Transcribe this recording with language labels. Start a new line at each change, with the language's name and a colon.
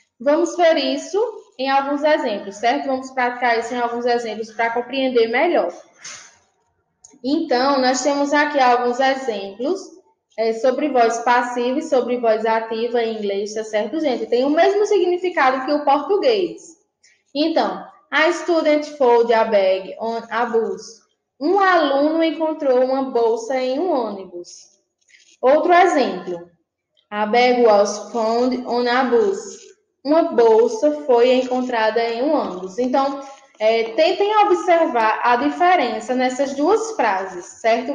Portuguese: Vamos ver isso em alguns exemplos, certo? Vamos praticar isso em alguns exemplos para compreender melhor. Então, nós temos aqui alguns exemplos sobre voz passiva e sobre voz ativa em inglês, tá certo, gente? Tem o mesmo significado que o português.
English: Então, a student found a bag on a bus.
Portuguese: Um aluno encontrou uma bolsa em um ônibus. Outro exemplo.
English: A bag was found on a bus.
Portuguese: Uma bolsa foi encontrada em um ônibus. Então, tentem observar a diferença nessas duas frases, certo?